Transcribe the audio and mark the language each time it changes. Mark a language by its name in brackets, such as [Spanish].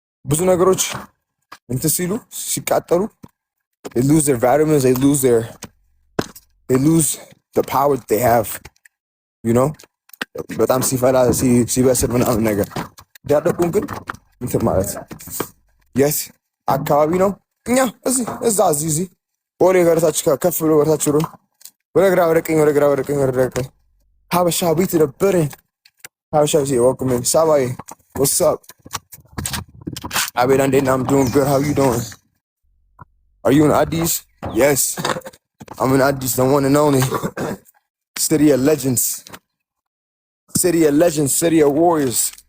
[Amharic] ብዙ ነገሮች እንትን ሲሉ ሲቃጠሉ [English] they lose their vitamins, they lose the power that they have, you know? [Amharic] በጣም ሲፈላ ሲበስል ምናምን ነገር ዳደቁን ግን እንትን ማለት የት አካባቢ ነው? እኛ እዚህ ቦሌ ገርታች ከፍ ብሎ ገርታች ብሎ ወደ ግራ ወደ ቀኝ ወደ ግራ ወደ ቀኝ ወደ ቀኝ ሀበሻ ቤት ነበረን። ሀበሻ ቤት [English] welcome in [Amharic] ሳባዬ [English] what's up? Abel and then I'm doing good. How you doing? Are you in Addis? Yes. I'm in Addis, the one and only. City of Legends. City of Legends, City of Warriors.